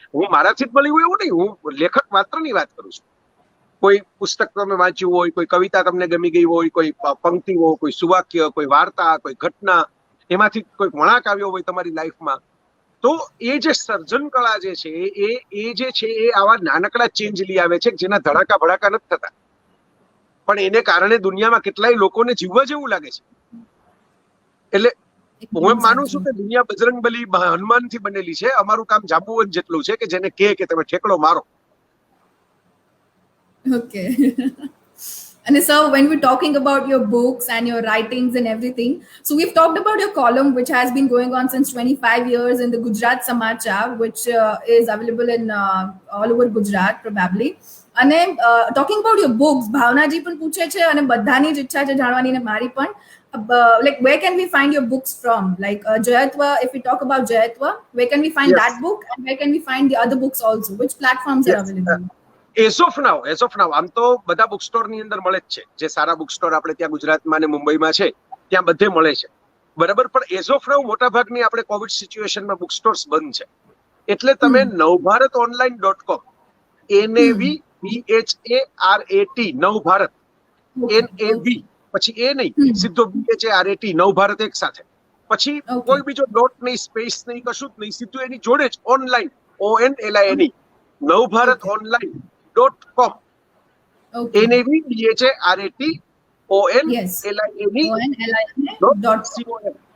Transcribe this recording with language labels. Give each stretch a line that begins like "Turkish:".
Gujarati: હું મારાથી જ મળી હોય એવું નહીં, હું લેખક માત્રની વાત કરું છું. કોઈ પુસ્તક તમે વાંચ્યું હોય, કોઈ કવિતા તમને ગમી ગઈ હોય, કોઈ પંક્તિઓ, કોઈ સુવાક્ય, કોઈ વાર્તા, કોઈ ઘટના, એમાંથી કોઈ વળાંક આવ્યો હોય તમારી લાઈફમાં, તો એ જે સર્જન કળા જે છે, એ જે છે એ આવા નાનકડા ચેન્જ લઈ આવે છે, જેના ધડાકા ભડાકા નથી થતા, પણ એને કારણે દુનિયામાં કેટલાય લોકોને જીવવા જેવું લાગે છે. એટલે હું એમ માનું છું કે દુનિયા બજરંગબલી હનુમાનથી બનેલી છે. અમારું કામ જાંબુવન જેટલું છે કે જેને કે તમે ઠેકડો મારો.
English: Okay. And so when we're talking about your books and your writings and everything, so we've talked about your column, which has been going on since 25 years in the Gujarat Samachar, which is available in all over Gujarat probably.
Gujarati: અને
English: talking about your books,
Gujarati: ભાવનાજી પણ પૂછે છે અને બધાની જ ઈચ્છા છે જાણવાની, ને મારી પણ,
English: like where can we find your books from? Like Jayatva, if we talk about Jayatva, where can we find that book, and where can we find the other books also? Which platforms are available?
Gujarati: As of નાઉ આમ તો બધા book store ની અંદર મળે જ છે. જે સારા book store આપણે ત્યાં ગુજરાતમાં અને મુંબઈમાં છે ત્યાં બધે મળે છે, બરાબર. પણ એઝ ઓફ નાઉ મોટા ભાગની આપણે કોવિડ સિચ્યુએશનમાં બુક સ્ટોર્સ બંધ છે. એટલે તમે navbharatonline.com, NAVBHARAT, નવભારત, NAV પછી એ નહીં, સીધો BHARAT, નવભારત એક સાથે, પછી કોઈ બીજો ડોટ નહીં, સ્પેસ નહીં, કશું જ નહીં, સીધું એની જોડે જ ઓનલાઈન, ONLINE, navbharatonline.com, NAVBHARATONLINE.com.